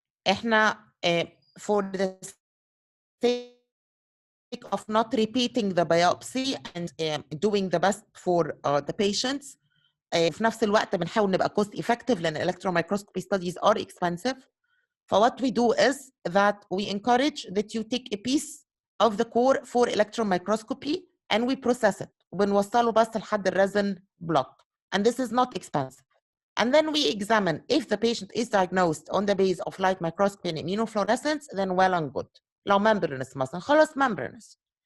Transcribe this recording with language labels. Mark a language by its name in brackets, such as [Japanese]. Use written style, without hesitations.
[English] احنا for the sake of not repeating the biopsy and doing the best for the patients. [Arabic] في نفس الوقت بنحاول نبقى cost effective لأن [English] electron microscopy studies are expensive. So what we do is that we encourage that you take a piece of the core for electron microscopy and we process it. [Arabic] بنوصله بس لحد الريزن block. [English] And this is not expensive. And then we examine if the patient is diagnosed on the base of light microscopy and immunofluorescence, then well and good. [Arabic] لو membranous مثلا خلاص membranous.